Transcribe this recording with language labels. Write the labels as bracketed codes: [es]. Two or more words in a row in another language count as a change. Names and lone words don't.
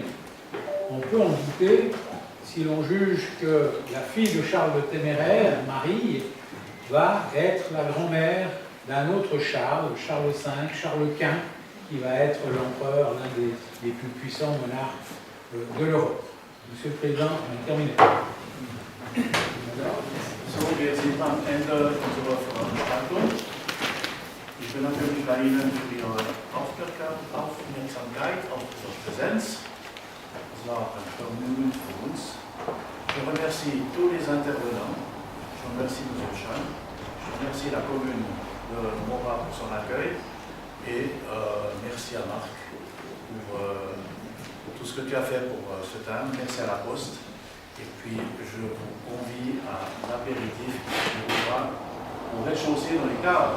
[fr] On peut en douter si l'on juge que la fille de Charles le Téméraire, Marie, va être la grand-mère d'un autre Charles, Charles V, Charles Quint, qui va être l'empereur, l'un des plus puissants monarques de l'Europe. Monsieur le Président, on a terminé. [de] So, wir sind am Ende unserer Veranstaltung. Ich bedanke mich bei Ihnen für Ihre Aufmerksamkeit, auf Ihre Präsenz. Das war ein Vergnügen für uns. [fr] Je remercie tous les intervenants. Je remercie M. Chan. Je remercie la commune de Morat pour son accueil. Et merci à Marc pour tout ce que tu as fait pour ce thème. Merci à la Poste. Et puis, je vous convie à l'apéritif qui sera au rez-de-chaussée dans les caves.